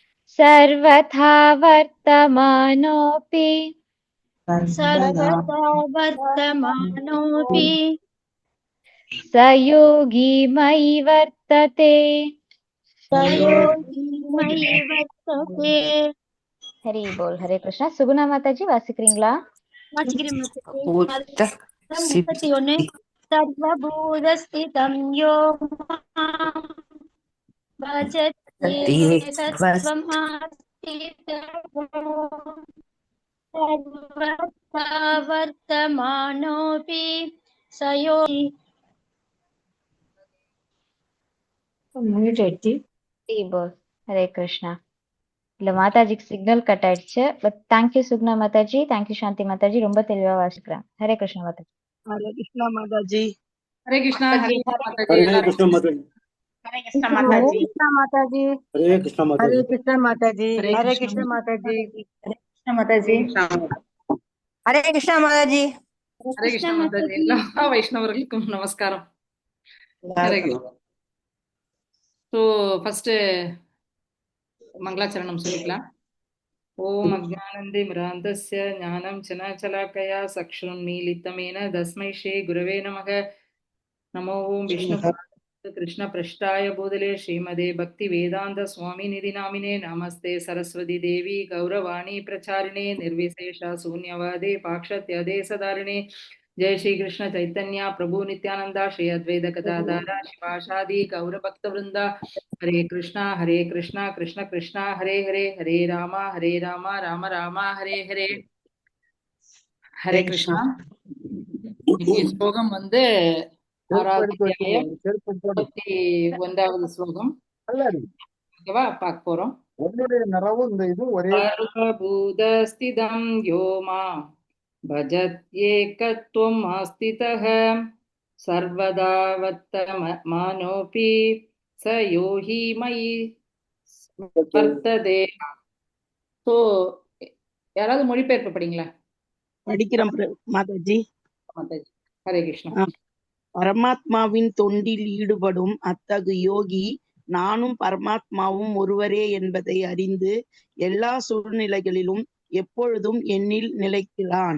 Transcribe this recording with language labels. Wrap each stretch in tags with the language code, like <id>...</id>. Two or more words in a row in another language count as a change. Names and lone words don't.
<sa>सर्वथा वर्तमानोऽपि सर्वदा वर्तमानोऽपि स योगी मयि वर्तते। स योगी मयि वर्तते.</sa> <ta>ஹரி போல். ஹரே கிருஷ்ணா. சுகுணா மாதாஜி வாசிக்கிறீங்களா? வாசிக்கிறேன் மாதாஜி.</ta> <sa>भूत 31 सर्वभूतस्थितं यो मां भजत्येकस्त्वम् आस्थितः सर्वथा वर्तमानोऽपि स योगी.</sa> <ta>ஹரி போல். ஹரே கிருஷ்ணா. இல்ல மாதாஜிக்கு சிக்னல் கட் ஆயிடுச்சு.</ta> <en>but thank you</en> <ta>சுகுணா மாதாஜி,</ta> <en>thank you</en> <ta>சாந்தி மாதாஜி, ரொம்ப தெளிவா வாசிக்கிறேன். ஹரே கிருஷ்ணா மாதாஜி. ஹரே கிருஷ்ணா மாதாஜி. ஹரே கிருஷ்ணா. ஹரே மாதாஜி.</ta> <hi>हरे</hi> <ta>எல்லாரும்</ta> <hi>कृष्ण माता जी।</hi> <ta>ஹரே கிருஷ்ணா ஹரே மாதாஜி. கிருஷ்ணா மாதாஜி.</ta> <hi>हरे कृष्ण माता</hi> <ta>ஹரே</ta> <hi>जी।</hi> <ta>கிருஷ்ண மாதாஜி. ஹரே ஹரே கிருஷ்ணா கிருஷ்ண மாதாஜி. மாதாஜி. ஹரே கிருஷ்ணா மாதாஜி. ஹரே கிருஷ்ணா மாதாஜி. எல்லா வைஷ்ணவர்களுக்கும் நமஸ்காரம். ஹரே கிருஷ்ணா.</ta> <en>so first</en> <ta>மங்களாச்சரணம் சொல்லிக்கலாம்.</ta> <sa>ॐ अज्ञानतिमिरान्धस्य ज्ञानाञ्जनशलाकया चक्षुरुन्मीलितं येन तस्मै श्रीगुरवे नमः. नमो ॐ विष्णु कृष्णप्रेष्ठाय भूतले श्रीमते भक्तिवेदान्त स्वामिन् इति नामिने नमस्ते सारस्वते देवि गौरवाणी प्रचारिणे निर्विशेष शून्यवादि पाश्चात्य देश तारिणे. जय श्री कृष्ण चैतन्य प्रभु नित्यानंद श्री अद्वैत गदाधारा शिवाशादि गौर भक्त वृंदा. हरे कृष्णा कृष्ण कृष्ण हरे हरे हरे राम राम राम हरे हरे. हरे कृष्णा.</sa> <ta>இன்னைக்கு ஸ்லோகம் வந்து ஆறாவது அத்தியாயம் 31வது ஸ்லோகம். ஓகேவா, பார்க்க போறோம்.</ta> <sa>सर्वभूतस्थितं यो मां भजत्येकत्वम् आस्थितः सर्वदा वर्तमानोऽपि स यो हि मयि वर्तते.</sa> <ta>ஸோ யாராவது மொழிபெயர்ப்பு படிங்களா? படிக்கிறேன் மாதாஜி. மாதாஜி. ஹரே கிருஷ்ணா. பரமாத்மாவின் தொண்டில் ஈடுபடும் அத்தகு யோகி நானும் பரமாத்மாவும் ஒருவரே என்பதை அறிந்து எல்லா சூழ்நிலைகளிலும் எப்பொழுதும் என்னில் நிலைக்கிறான்.</ta>